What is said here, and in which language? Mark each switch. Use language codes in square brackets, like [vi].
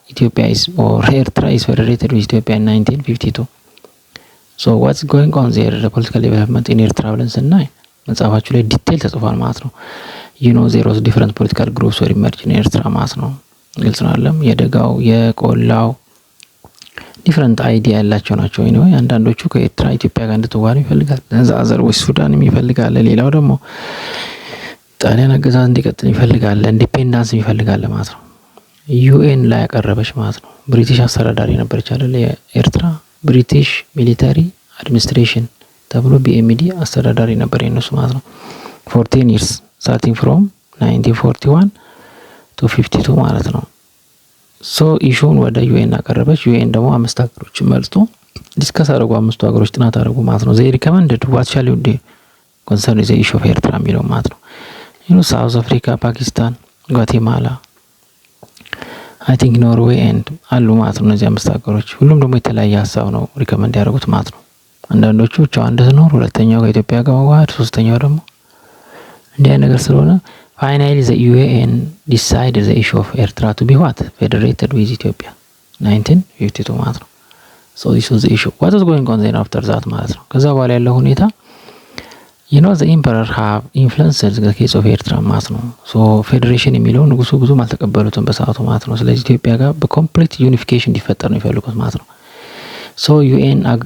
[en] Eritrea is federated with Ethiopia in 1952. So what's going on there? The political development in Eritrea [am] ብለን ስናይ መጽሐፋችሁ ላይ ዲቴል ተጽፏል ማለት ነው። [en] there was different political groups were emerged in Eritrea [am] ማለት ነው። ግልጽ ነው አይደለም? የደጋው የቆላው ዲፈረንት አይዲያ ያላቸው ናቸው። አንዳንዶቹ ከኤርትራ ኢትዮጵያ ጋር እንድትዋሃድ ይፈልጋል። አዘር ወይ ሱዳን ይፈልጋል። ሌላው ደግሞ ጣሊያን አገዛዝ እንዲቀጥል ይፈልጋል። ኢንዲፔንዳንስ ይፈልጋል ማለት ነው። ዩኤን ላይ ያቀረበች ማለት ነው። ብሪቲሽ አስተዳዳሪ ነበረች አይደል? የኤርትራ ብሪቲሽ ሚሊታሪ አድሚኒስትሬሽን ተብሎ ቢኤምዲ አስተዳዳሪ ነበር የነሱ ማለት ነው። [en] 14 years starting from 1941 to 52 [am] ማለት ነው። ሶ ኢሹን ወደ ዩኤን አቀረበች። ዩኤን ደግሞ 5 ሀገሮችን መርጦ ዲስከስ አደረጉ። 5 ሀገሮች ጥናት አደረጉ ማለት ነው። [en] they recommended what shall you do concerning the issue of [am] ኤርትራ የሚለው ማለት ነው። ሳውዝ አፍሪካ፣ ፓኪስታን፣ ጓቴማላ [en] አይ ቲንክ [am] ኖርዌይ ኤንድ አሉ ማለት ነው። እነዚህ 5 ሀገሮች ሁሉም ደግሞ የተለያየ ሀሳብ ነው ሪከመንድ ያደረጉት ማለት ነው። አንዳንዶቹ ብቻዋን እንድትኖር፣ ሁለተኛው ከኢትዮጵያ ጋር መዋሃድ፣ ሶስተኛው ደግሞ እንዲህ አይነት ነገር ስለሆነ [en] finally the UN decided the issue of Eritrea to be what? Federated with Ethiopia 1952 [am] ማለት ነው። [en] so this was the issue. What is going on then after that [am] ማለት ነው። ከዛ በኋላ ያለው ሁኔታ [en] the emperor have influenced the case of Eritrea [am] ማለት ነው። so federation የሚለው ንጉሱ ብዙም አልተቀበሉትም በሰዓቱ ማለት ነው። ስለዚህ ኢትዮጵያ ጋር በኮምፕሊት ዩኒፊኬሽን እንዲፈጠር ነው የፈለጉት ማለት ነው። so UN